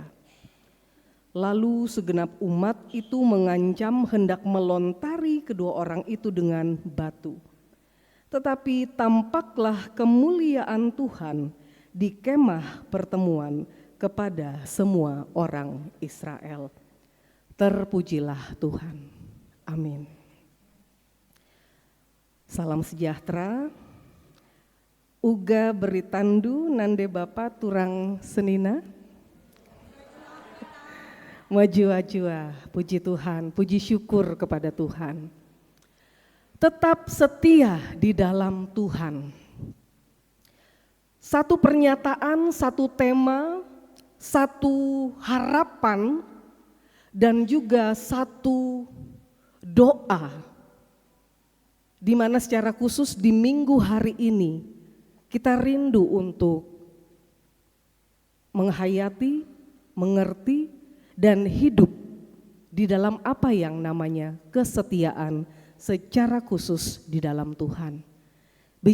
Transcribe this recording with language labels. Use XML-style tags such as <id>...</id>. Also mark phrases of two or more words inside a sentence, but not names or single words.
<id>Lalu segenap umat itu mengancam hendak melontari kedua orang itu dengan batu. Tetapi tampaklah kemuliaan Tuhan di kemah pertemuan kepada semua orang Israel. Terpujilah Tuhan. Amin. Salam sejahtera.</id> <btx>Uga beritandu nande Bapa turang senina.</btx> <id>Majua-jua, puji Tuhan, puji syukur kepada Tuhan. Tetap setia di dalam Tuhan. Satu pernyataan, satu tema, satu harapan, dan juga satu doa, di mana secara khusus di minggu hari ini kita rindu untuk menghayati, mengerti, dan hidup di dalam apa yang namanya kesetiaan secara khusus di dalam Tuhan.</id>